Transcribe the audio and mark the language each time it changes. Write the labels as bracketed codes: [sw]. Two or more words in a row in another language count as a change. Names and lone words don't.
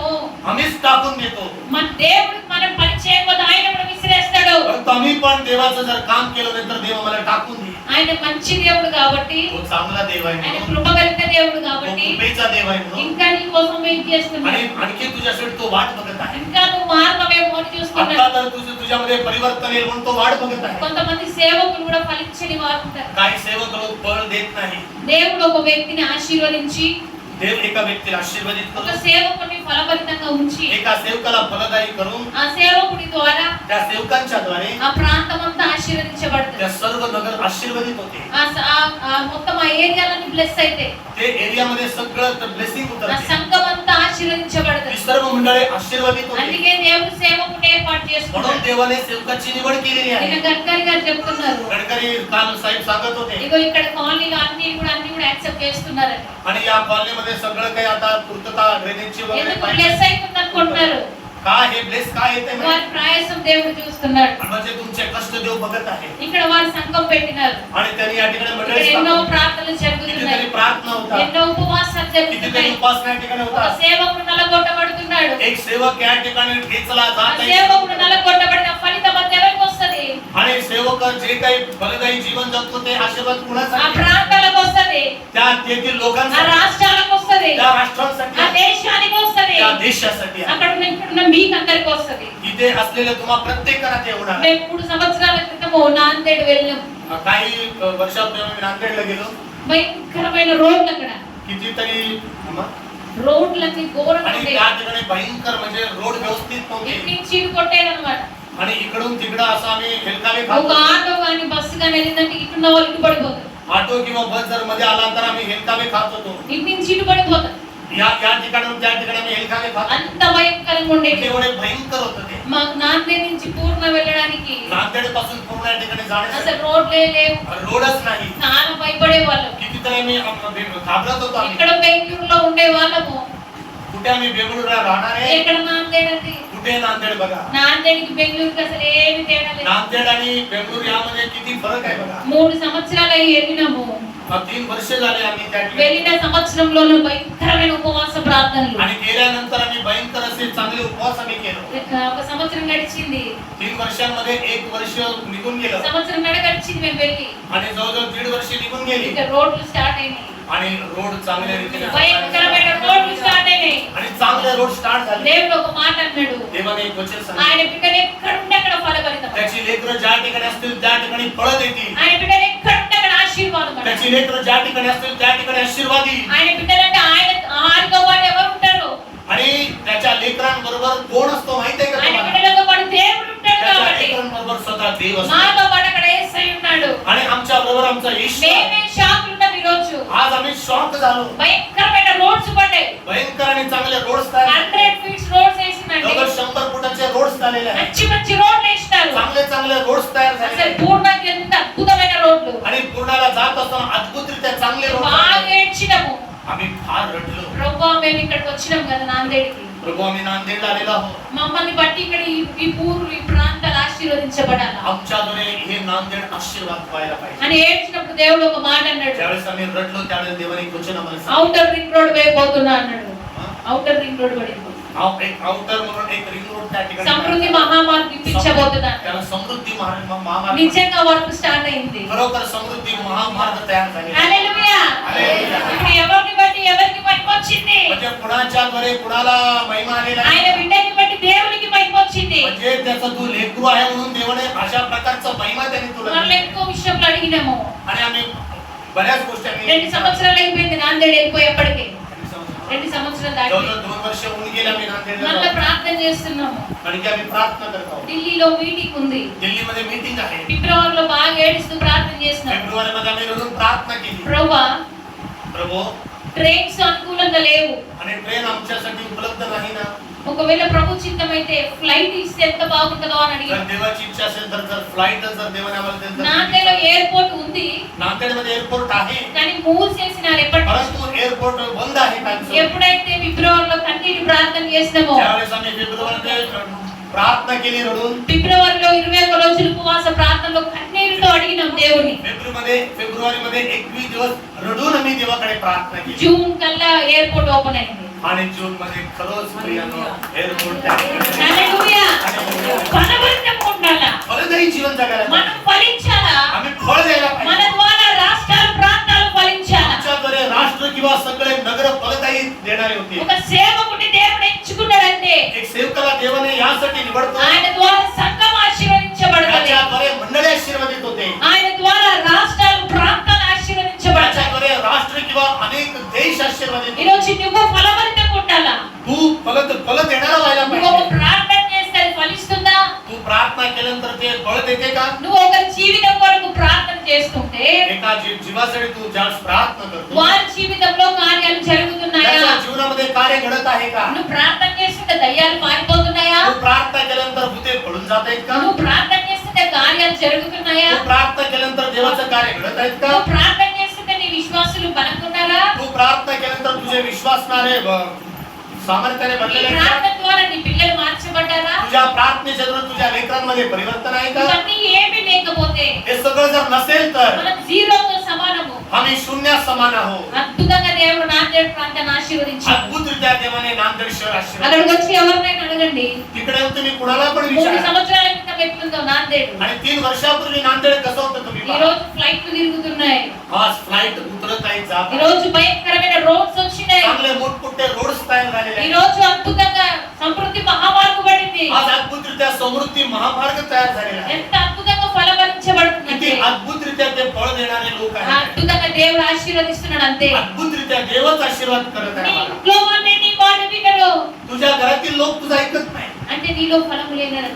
[mr] आम्हीच टाकून देतो. [te] మన దేవుడు మనం పని చేయకపోతే ఆయన కూడా విసిరేస్తాడు. [mr] परंतु आम्ही पण देवाचं जर काम केलं नाही तर देव आम्हाला टाकून देईल. [te] ఆయన మంచి దేవుడు కాబట్టి, [mr] तो चांगला देव आहे [te] ఆయన [mr] म्हणून. [te] కృప కలిగిన దేవుడు [mr] तो [te] కాబట్టి [mr] कृपेचा देव आहे म्हणून. [te] ఇంకా నీ కోసం వెయిట్ చేస్తున్నాడు. [mr] आणि आणखी तुझ्यासाठी तो वाट बघत आहे. [te] ఇంకా నువ్వు మారమేమో అని చూస్తున్నాడు. [mr] आता तर तुझ्यामध्ये परिवर्तन येईल म्हणून तो वाट बघत आहे. [te] కొంతమంది సేవకులు కూడా ఫలించని వారు ఉంటారు. [mr] काही सेवक लोक फळ देत नाही. [te] దేవుడు ఒక వ్యక్తిని ఆశీర్వదించి [mr] देव एका व्यक्तीला आशीर्वादित [te] ఒక [mr] करून [te] సేవకుని ఫలభరితంగా ఉంచి [mr] एका सेवकाला फलदायी करून [te] ఆ సేవకుడి ద్వారా [mr] त्या सेवकांच्या द्वारे [te] ఆ ప్రాంతం అంతా ఆశీర్వదించబడుతుంది. [mr] त्या सर्व नगर आशीर्वादित होते. [te] మొత్తం ఆ ఏరియాలన్నీ బ్లెస్ అయితే [mr] ते एरियामध्ये सगळं ब्लेसिंग [te] ఆ [mr] उतरते. [te] సంఘం అంతా [mr] ती [te] ఆశీర్వదించబడుతుంది. [mr] सर्व मंडळी आशीर्वादित होते. [te] అందుకే దేవుడు సేవకుని ఏర్పాటు [mr] म्हणून [te] చేసుకున్నాడు. [mr] देवाने सेवकाची निवड केलेली [te] నిన్న [mr] आहे. [te] గడ్కరీ గారు చెప్తున్నారు, [mr] गडकरी काल साहेब सांगत होते. [te] ఇగో ఇక్కడ కాలనీలో అన్ని కూడా యాక్సెప్ట్ చేస్తున్నారని. [mr] आणि या कॉलनीमध्ये सगळं काही आता पूर्तता ड्रेनेजची वगैरे [te] ఎందుకు [mr] पाईप- [te] బ్లెస్ అవుతుంది అనుకుంటున్నారు? [mr] काय हे ब्लेस काय येते [te] వారి ప్రయాసం దేవుడు చూస్తున్నాడు. [mr] म्हणजे तुमचे कष्ट देव बघत आहे. [te] ఇక్కడ వారు సంఘం పెట్టినారు. [mr] आणि त्यांनी या ठिकाणी [te] ఇక్కడ [mr] मंडळी [te] ఎన్నో [mr] स्थापन- [te] ప్రార్థనలు జరుగుతున్నాయి. [mr] कितीतरी प्रार्थना होता. [te] ఎన్నో ఉపవాసాలు [mr] कितीतरी [te] జరుగుతున్నాయి. [mr] उपासना या ठिकाणी [te] ఒక [mr] होता. [te] సేవకుడు నలగొట్టబడుతున్నాడు. [mr] एक सेवक या ठिकाणी ठेचला [te] ఆ [mr] जात आहे. [te] సేవకుడు నలగొట్టబడిన ఫలితం అది ఎవరికి వస్తది? [mr] आणि सेवक जे काही फलदायी जीवन जगतो ते आशीर्वाद [te] ఆ [mr] कुणासाठी? [te] ప్రాంతాలకు వస్తది. [mr] त्या तेथील [te] ఆ [mr] लोकांसाठी, [te] రాష్ట్రాలకు వస్తది. [mr] त्या [te] ఆ [mr] राष्ट्रांसाठी, [te] దేశానికి వస్తది. [mr] त्या देशासाठी आहे. [te] అక్కడ ఇక్కడున్న మీకు అందరికి వస్తది. [mr] इथे असलेले तुम्हा प्रत्येकाला ते होणार आहे. [te] మేము 3 సంవత్సరాల క్రితం నాందేడ్ వెళ్ళాం. [mr] काही वर्षापूर्वी आम्ही नांदेडला गेलो. [te] భయంకరమైన రోడ్లు అక్కడ. [mr] कितीतरी [te] రోడ్లన్నీ ఘోరంగా [mr] आणि [te] ఉండేవి. [mr] त्या ठिकाणी भयंकर म्हणजे रोड व्यवस्थित नव्हते. [te] ఇటు నుంచి ఇటు కొట్టేదన్నమాట. [mr] आणि इकडून तिकडं असं आम्ही हेलकावे [te] ఒక [mr] खातो. [te] ఆటో కానీ బస్సు కానీ వెళ్ళిందంటే ఇటున్న వాళ్ళు ఇటు పడిపోతారు. [mr] ऑटो किंवा बस जर मध्ये आला तर आम्ही हेलकावे खात होतो. [te] ఇటు నుంచి ఇటు పడిపోతారు. [mr] या ठिकाणी त्या ठिकाणी आम्ही हेलकावे खात होतो. [te] అంత భయంకరంగా ఉండేది. [mr] एवढे भयंकर होतं ते. [te] మాకు నాందేడ్ నుంచి పూర్ణ వెళ్ళడానికి [mr] नांदेड पासून पूर्ण या ठिकाणी [te] అసలు [mr] जाण्यासाठी [te] రోడ్లే లేవు. [mr] रोडच नाही. [te] చాలా భయపడే వాళ్ళం. [mr] कितीतरी आम्ही घाबरत होतो. आम्ही [te] ఇక్కడ బెంగళూరులో ఉండే వాళ్ళము. [mr] कुठे आम्ही बेंगळूरला राहणार आहे. [te] ఎక్కడ నాందేడ్ అండి? [mr] कुठे नांदेड बघा. [te] నాందేడ్కి బెంగళూరుకి అసలు ఏమి తేడా లేదు. [mr] नांदेड आणि बेंगळूर यामध्ये किती फरक आहे बघा. [te] 3 సంవత్సరాలు అయ్యి వెళ్ళినాము. [mr] 3 वर्ष झाले आम्ही त्या ठिकाणी. [te] వెళ్ళిన సంవత్సరంలోనూ భయంకరమైన ఉపవాస ప్రార్థనలు. [mr] आणि गेल्यानंतर आम्ही भयंकर असे चांगले उपवास आम्ही केले. गेलं. [te] ఒక సంవత్సరం గడిచింది. [mr] 3 वर्षांमध्ये 1 वर्ष निघून गेलं [te] సంవత్సరంన్నర గడిచింది మేము వెళ్ళి. [mr] आणि जवळजवळ 1.5 वर्ष निघून गेली [te] ఇక రోడ్లు స్టార్ట్ అయినాయి. [mr] आणि रोड चांगल्या रीतीने [te] భయంకరమైన రోడ్లు స్టార్ట్ అయినాయి. [mr] आणि चांगले [en] road start [mr] झाले. [te] దేవుడు ఒక మాట అన్నాడు. [mr] देवाने एक वचन सांगितलं. [te] ఆయన బిడ్డలు ఎక్కడ ఉంటే అక్కడ ఫలభరితం. [mr] त्याची लेकरं ज्या ठिकाणी असतील त्या ठिकाणी फळ देतील. [te] ఆయన బిడ్డలు ఎక్కడ ఉంటే అక్కడ ఆశీర్వాదం అన్నాడు. [mr] त्याची लेकरं ज्या ठिकाणी असतील त्या ठिकाणी आशीर्वाद येईल. [te] ఆయన బిడ్డలంటే ఆయనతో పాటు ఎవరు ఉంటారు? [mr] आणि त्याच्या लेकरांबरोबर कोण असतो माहिती आहे का [te] ఆయన [mr] तुम्हाला? [te] బిడ్డలతో పాటు దేవుడు ఉంటాడు [mr] त्याच्या [te] కాబట్టి [mr] लेकरांबरोबर स्वतः देव असतो. [te] మాతో పాటు అక్కడ యేసయ్య ఉన్నాడు. [mr] आणि आमच्या बरोबर आमचा येशू आहे. [te] మేమే షాక్ ఉన్నాం ఈ రోజు. [mr] आज आम्ही शॉक झालो. [te] భయంకరమైన రోడ్స్ పడ్డాయి. [mr] भयंकर आणि चांगले रोड्स तयार [te] 100 [en] feets roads [te] వేసిందండి. [mr] जवळ 100 फुटाचे रोड्स झालेले आहेत. [te] మంచి మంచి రోడ్లు వేసినారు. [mr] चांगले चांगले रोड्स तयार झाले [te] అసలు [mr] आहेत. [te] పూర్ణకి ఎంత అద్భుతమైన రోడ్లు. [mr] आणि पूर्णाला जात असताना अद्भुतरित्या चांगले रोड [te] బాగా ఏడ్చినాము. [mr] आम्ही फार रडलो. [te] ప్రభువా మేము ఇక్కడికి వచ్చినాం కదా నాందేడికి. [mr] प्रभू आम्ही नांदेडला आलेलो आहोत. [te] మమ్మల్ని బట్టి ఇక్కడ ఈ పూర్లు ఈ ప్రాంతాలు ఆశీర్వదించబడాలి [mr] आमच्याद्वारे हे नांदेड आशीर्वाद व्हायला पाहिजे. [te] అని ఏడ్చినప్పుడు దేవుడు ఒక మాట అన్నాడు. [mr] ज्यावेळेस आम्ही रडलो त्यावेळेस देवाने एक वचन आम्हाला सांगितलं. [en] outer ring road [te] వేయబోతున్నా అన్నాడు. [en] outer ring road [te] పడింది. [mr] एक आउटर म्हणून एक [en] ring road [mr] त्या ठिकाणी [te] సమృద్ధి మహామార్గం ఇప్పించబోతున్నాడు. [mr] त्याला समृद्धी महामार्ग [te] నిజంగా [en] work start [te] అయింది. [mr] खरोखर समृद्धी महामार्ग तयार झाले. [te] హల్లెలూయా. హల్లెలూయా. ఇప్పుడు ఎవరిని బట్టి ఎవరికి మహిమ వచ్చింది? [mr] म्हणजे कुणाच्या द्वारे कुणाला महिमा आलेला आहे. [te] ఆయన బిడ్డని బట్టి దేవునికి మహిమ వచ్చింది. [mr] म्हणजे त्याचा तू लेकरू आहे म्हणून देवाने अशा प्रकारचा महिमा त्याने तुला [te] మళ్ళీ [mr] दिला. [te] ఎక్కువ విషయంలో అడిగినాము. [mr] आणि आम्ही बऱ्याच गोष्टी आम्ही [te] 2 సంవత్సరాలు అయిపోయింది నాందేడ్ వెళ్ళిపోయేప్పటికి. 2 సంవత్సరాలు దాటి [mr] जवळजवळ 2 वर्ष होऊन गेले आम्ही नांदेडला [te] మళ్ళీ [mr] जाऊन. [te] ప్రార్థన చేస్తున్నాము. [mr] आणि की आम्ही प्रार्थना करत आहोत. [te] ఢిల్లీలో మీటింగ్ ఉంది. [mr] दिल्लीमध्ये मीटिंग आहे. [te] ఫిబ్రవరిలో బాగా ఏడుస్తూ ప్రార్థన చేస్తున్నాం. [mr] फेब्रुवारी मध्ये आम्ही रडून प्रार्थना केली. [te] ప్రభువా [mr] प्रभू [te] ట్రైన్స్ అనుకూలంగా లేవు. [mr] आणि ट्रेन आमच्यासाठी उपलब्ध नाही ना. [te] ఒకవేళ ప్రభు చిత్తమైతే ఫ్లైట్ ఇస్తే ఎంత బాగుంటుందో అని [mr] जर [te] అడిగాను. [mr] देवाची इच्छा असेल तर जर फ्लाइट जर देवाने आम्हाला दिली तर [te] నాందేడ్లో ఎయిర్పోర్ట్ ఉంది [mr] नांदेडमध्ये एअरपोर्ट आहे. [te] కానీ మూసేసినారు. ఎప్పటి [mr] परंतु एअरपोर्ट बंद आहे कालचं. [te] ఎప్పుడైతే ఫిబ్రవరిలో కన్నీటి ప్రార్థన చేసినామో [mr] त्यावेळेस आम्ही फेब्रुवारीमध्ये प्रार्थना केली रडून. [te] ఫిబ్రవరిలో 21 రోజులు ఉపవాస ప్రార్థనలో కన్నీరుతో అడిగినాం దేవుని. [mr] फेब्रुवारीमध्ये 21 दिवस रडून आम्ही देवाकडे प्रार्थना केली. [te] జూన్ కల్లా [en] airport open [te] అయింది. [mr] आणि जून मध्ये खरोच प्रियानो एअरपोर्ट [te] హల్లెలూయా. ఫలభరితంగా ఉండాలా. [mr] फलदायी जीवन जगायला [te] మనం ఫలించాలా. [mr] आम्ही फळ द्यायला [te] మన [mr] पाहिजे. [te] ద్వారా రాష్ట్రాలు ప్రాంతాలు ఫలించాలా. [mr] आमच्याद्वारे राष्ट्र किंवा सगळे नगर फलदायी देणारे होते. [te] ఒక సేవకుని దేవుడు ఎంచుకున్నాడంటే [mr] एक सेवकाला देवाने यासाठी निवडतो. [te] ఆయన ద్వారా సంఘం ఆశీర్వదించబడుతుంది. [mr] त्याच्याद्वारे मंडळी आशीर्वादित होते. [te] ఆయన ద్వారా రాష్ట్రాలు ప్రాంతాలు ఆశీర్వదించబడతాయి. [mr] त्याच्याद्वारे राष्ट्र किंवा अनेक देश आशीर्वादित [te] ఈ రోజు నువ్వు ఫలభరితంగా ఉండాలా. [mr] तू फल देणारा व्हायला [te] నువ్వు ఒక [mr] पाहिजे. [te] ప్రార్థన చేస్తే అది ఫలిస్తుందా? [mr] तू प्रार्थना केल्यानंतर ते फळ देते का? [te] నువ్వు ఒక జీవితం కొరకు ప్రార్థన చేస్తుంటే [mr] एका जीवासाठी तू ज्यावेळेस प्रार्थना करतो [te] వారి జీవితంలో కార్యాలు జరుగుతున్నాయా? [mr] त्याच्या जीवनामध्ये कार्य घडत आहे का? [te] నువ్వు ప్రార్థన చేస్తుంటే దయ్యాలు పారిపోతున్నాయా? [mr] तू प्रार्थना केल्यानंतर भूते पळून जात आहेत का? [te] నువ్వు ప్రార్థన చేస్తుంటే కార్యాలు జరుగుతున్నాయా? [mr] तू प्रार्थना केल्यानंतर देवाचं कार्य घडत आहेत का? [te] నువ్వు ప్రార్థన చేస్తుంటే నీ విశ్వాసులు బలకున్నారా? [mr] तू प्रार्थना केल्यानंतर तुझे विश्वासणारे सामर्थ्याने [te] నీ [mr] भरलेले आहेत का? [te] ప్రార్థన ద్వారా నీ పిల్లలు మార్చబడ్డారా? [mr] तुझ्या प्रार्थनेच्या द्वारे तुझ्या लेकरांमध्ये परिवर्तन आहे का? [te] ఇవన్నీ ఏమీ లేకపోతే [mr] हे सगळं जर नसेल तर [te] మనం జీరోతో సమానము. [mr] आम्ही शून्यास समान आहोत. [te] అద్భుతంగా దేవుడు నాందేడ్ ప్రాంతాన్ని ఆశీర్వదించాడు. [mr] अद्भुतरित्या देवाने नांदेड शहर आशीर्वाद. [te] అక్కడికి వచ్చి ఎవరినైనా అడగండి. [mr] तिकडे येऊन तुम्ही कुणाला पण [te] 3 [mr] विचारा. [te] సంవత్సరాల క్రితం ఎట్లుందో నాందేడ్. [mr] आणि 3 वर्षापूर्वी नांदेड कसं होतं तुम्ही [te] ఈ [mr] पहा. [te] రోజు ఫ్లైట్లు తిరుగుతున్నాయి. [mr] आज फ्लाइट उतरत आहेत जात [te] ఈ [mr] आहेत. [te] రోజు భయంకరమైన రోడ్స్ వచ్చినాయి. [mr] चांगले मोठमोठे रोड्स तयार झालेले [te] ఈ [mr] आहेत. [te] రోజు అద్భుతంగా సమృద్ధి మహామార్గం పడింది. [mr] आज अद्भुतरित्या समृद्धी महामार्ग तयार झालेला आहे. [te] ఎంత అద్భుతంగా ఫలభరించబడుతుంది. [mr] किती अद्भुतरित्या ते फळ देणारे लोक आहेत. [te] అద్భుతంగా దేవుడు ఆశీర్వదిస్తున్నాడు అంతే. [mr] अद्भुतरित्या देवच आशीर्वाद करत [te] నీ [mr] आहे आम्हाला. [te] ఇంట్లో వాళ్ళే నీ మాట వినరు. [mr] तुझ्या घरातील लोक तुझं ऐकत नाही [te] అంటే నీలో ఫలం లేదని అర్థం.